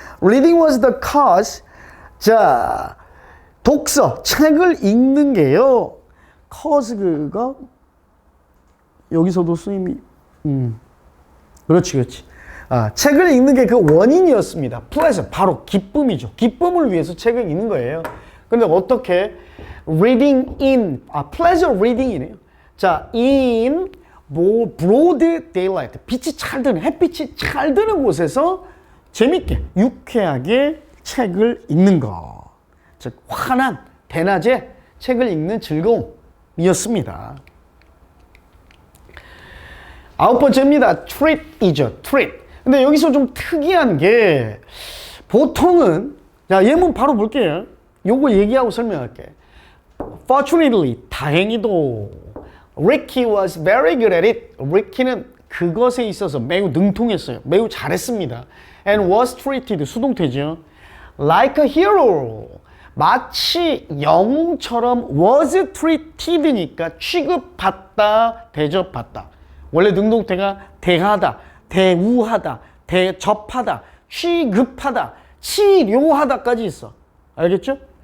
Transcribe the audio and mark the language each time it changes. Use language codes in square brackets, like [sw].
[en] reading was the cause. [ko] 자, 독서, 책을 읽는 게요. cause가 여기서도 쓰임이 그렇지. 아, 책을 읽는 게 그 원인이었습니다. pleasure, 바로 기쁨이죠. 기쁨을 위해서 책을 읽는 거예요. 근데 어떻게? reading in, pleasure reading이네요. 자, [en] in broad daylight, [ko] 빛이 잘 드는, 햇빛이 잘 드는 곳에서 재밌게, 유쾌하게 책을 읽는 것. 즉, 환한 대낮에 책을 읽는 즐거움이었습니다. 9번째입니다. treat이죠. treat. 근데 여기서 좀 특이한 게 보통은, 자, 예문 바로 볼게요. 요거 얘기하고 설명할게. [en] Fortunately, [ko] 다행히도 [en] Ricky was very good at it. [ko] Ricky는 그것에 있어서 매우 능통했어요. 매우 잘했습니다. [en] And was treated, [ko] 수동태죠. [en] Like a hero. [ko] 마치 영웅처럼 was treated니까 취급받다, 대접받다. 원래 능동태가 대하다, 대우하다, 대접하다, 취급하다, 치료하다까지 있어. 알겠죠?